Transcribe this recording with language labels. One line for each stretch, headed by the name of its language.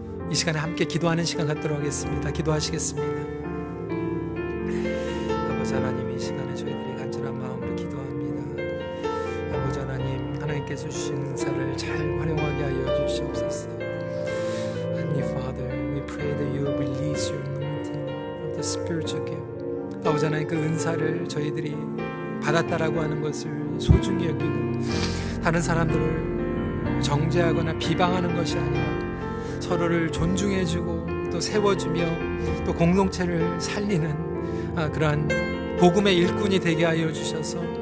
Korean: 이 시간에 함께 기도하는 시간 갖도록 하겠습니다. 기도하시겠습니다. 아버지 하나님, 이 시간에 저희들이 간절한 마음으로 기도합니다. 아버지 하나님, 하나님께서 주신 은사를 잘 활용하게 하여 주시옵소서.
English: Heavenly Father, we pray that you will release your anointing of the spiritual gift.
Korean: 아버지 하나님, 그 은사를 저희들이 받았다라고 하는 것을 소중히 여기고 다른 사람들을 정죄하거나 비방하는 것이 아니라 서로를 존중해주고 또 세워주며 또 공동체를 살리는 그러한 복음의 일꾼이 되게 하여 주셔서